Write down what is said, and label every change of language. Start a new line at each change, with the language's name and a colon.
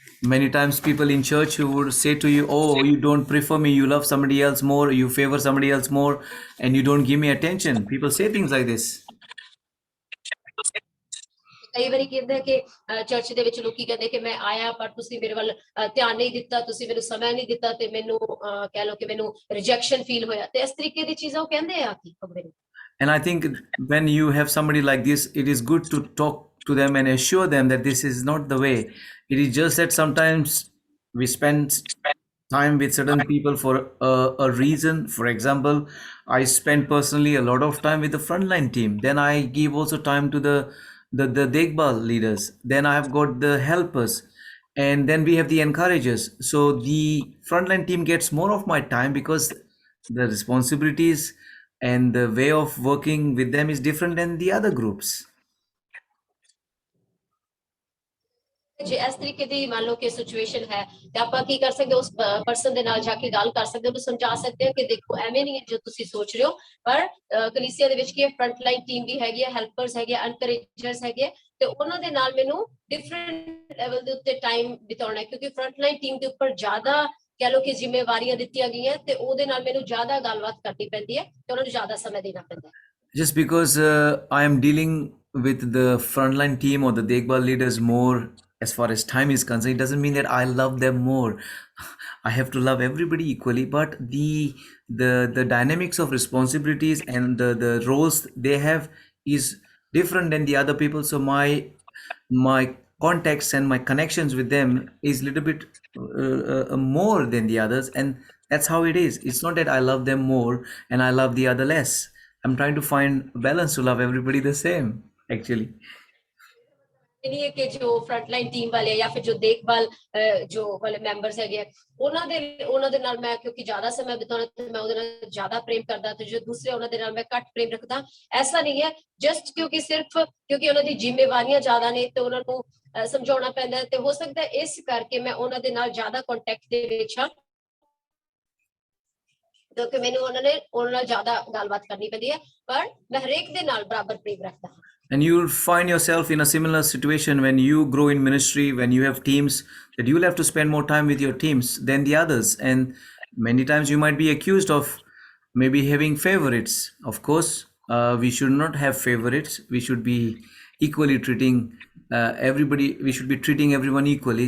English: Many times people in church who would say to you, oh, you don't prefer me, you love somebody else more, you favor somebody else more, and you don't give me attention. People say things like this.
Punjabi: ਕਈ ਵਾਰੀ ਕਹਿੰਦੇ ਕਿ church ਦੇ ਵਿੱਚ ਲੋਕੀ ਕਹਿੰਦੇ ਕਿ ਮੈਂ ਆਇਆ ਪਰ ਤੁਸੀਂ ਮੇਰੇ ਵੱਲ ਧਿਆਨ ਨਹੀਂ ਦਿੱਤਾ ਤੁਸੀਂ ਮੈਨੂੰ ਸਮਾਂ ਨਹੀਂ ਦਿੱਤਾ ਤੇ ਮੈਨੂੰ ਕਹਿ ਲਓ ਕਿ ਮੈਨੂੰ ਰਿਜੈਕਸ਼ਨ ਫੀਲ ਹੋਇਆ ਤੇ ਇਸ ਤਰੀਕੇ ਦੀ ਚੀਜ਼ਾਂ ਉਹ ਕਹਿੰਦੇ ਆ ਕਿ
English: And I think when you have somebody like this, it is good to talk to them and assure them that this is not the way. It is just that sometimes we spend time with certain people for a reason. For example, I spend personally a lot of time with the frontline team. Then I give also time to the Dekbal leaders. Then I have got the helpers, and then we have the encouragers. So the frontline team gets more of my time because the responsibilities and the way of working with them is different than the other groups.
Punjabi: ਜੇ ਇਸ ਤਰੀਕੇ ਦੀ ਮੰਨ ਲਓ ਕਿ situation ਹੈ ਤੇ ਆਪਾਂ ਕੀ ਕਰ ਸਕਦੇ ਉਸ ਪਰਸਨ ਦੇ ਨਾਲ ਜਾ ਕੇ ਗੱਲ ਕਰ ਸਕਦੇ ਉਹਨੂੰ ਸਮਝਾ ਸਕਦੇ ਹਾਂ ਕਿ ਦੇਖੋ ਐਵੇਂ ਨਹੀਂ ਹੈ ਜੋ ਤੁਸੀਂ ਸੋਚ ਰਹੇ ਹੋ ਪਰ ਕਲੀਸਿਆ ਦੇ ਵਿੱਚ ਕੀ ਫਰੰਟ ਲਾਈਨ ਟੀਮ ਵੀ ਹੈਗੀ ਹੈ ਹੈਲਪਰਸ ਹੈਗੇ ਐਨਕਰੇਜਰਸ ਹੈਗੇ ਤੇ ਉਹਨਾਂ ਦੇ ਨਾਲ ਮੈਨੂੰ ਡਿਫਰੈਂਟ ਲੈਵਲ ਦੇ ਉੱਤੇ ਟਾਈਮ ਬਿਤਾਉਣਾ ਕਿਉਂਕਿ ਫਰੰਟ ਲਾਈਨ ਟੀਮ ਦੇ ਉੱਪਰ ਜ਼ਿਆਦਾ ਕਹਿ ਲਓ ਕਿ ਜ਼ਿੰਮੇਵਾਰੀਆਂ ਦਿੱਤੀਆਂ ਗਈਆਂ ਤੇ ਉਹਦੇ ਨਾਲ ਮੈਨੂੰ ਜ਼ਿਆਦਾ ਗੱਲਬਾਤ ਕਰਨੀ ਪੈਂਦੀ ਹੈ ਤੇ ਉਹਨਾਂ ਨੂੰ ਜ਼ਿਆਦਾ ਸਮਾਂ ਦੇਣਾ ਪੈਂਦਾ ਹੈ
English: Just because I am dealing with the frontline team or the Dekbal leaders more as far as time is concerned, it doesn't mean that I love them more. I have to love everybody equally, but the dynamics of responsibilities and the roles they have is different than the other people. So my contacts and my connections with them is little bit more than the others, and that's how it is. It's not that I love them more and I love the other less. I'm trying to find a balance to love everybody the same, actually.
Punjabi: ਇਹ ਨਹੀਂ ਹੈ ਕਿ ਜੋ frontline team ਵਾਲੇ ਜਾਂ ਫਿਰ ਜੋ ਦੇਖਭਾਲ ਜੋ ਵਾਲੇ ਮੈਂਬਰਸ ਹੈਗੇ ਆ, ਉਹਨਾਂ ਦੇ ਨਾਲ ਮੈਂ ਕਿਉਂਕਿ ਜ਼ਿਆਦਾ ਸਮਾਂ ਬਿਤਾਉਣਾ ਤੇ ਮੈਂ ਉਹਦੇ ਨਾਲ ਜ਼ਿਆਦਾ ਪ੍ਰੇਮ ਕਰਦਾ, ਤੇ ਜੋ ਦੂਸਰੇ ਉਹਨਾਂ ਦੇ ਨਾਲ ਮੈਂ ਘੱਟ ਪ੍ਰੇਮ ਰੱਖਦਾ। ਐਸਾ ਨਹੀਂ ਹੈ, ਜਸਟ ਕਿਉਂਕਿ ਉਹਨਾਂ ਦੀ ਜ਼ਿੰਮੇਵਾਰੀਆਂ ਜ਼ਿਆਦਾ ਨੇ ਤੇ ਉਹਨਾਂ ਨੂੰ ਸਮਝਾਉਣਾ ਪੈਂਦਾ, ਤੇ ਹੋ ਸਕਦਾ ਇਸ ਕਰਕੇ ਮੈਂ ਉਹਨਾਂ ਦੇ ਨਾਲ ਜ਼ਿਆਦਾ ਕੰਟੈਕਟ ਦੇ ਵਿੱਚ ਹਾਂ, ਕਿਉਂਕਿ ਮੈਨੂੰ ਉਹਨਾਂ ਨਾਲ ਜ਼ਿਆਦਾ ਗੱਲਬਾਤ ਕਰਨੀ ਪੈਂਦੀ ਹੈ, ਪਰ ਮੈਂ ਹਰੇਕ ਦੇ ਨਾਲ ਬਰਾਬਰ ਪ੍ਰੇਮ ਰੱਖਦਾ ਹਾਂ।
English: And you'll find yourself in a similar situation when you grow in ministry, when you have teams, that you'll have to spend more time with your teams than the others. And many times you might be accused of maybe having favorites. Of course, we should not have favorites. We should be equally treating everybody, we should be treating everyone equally.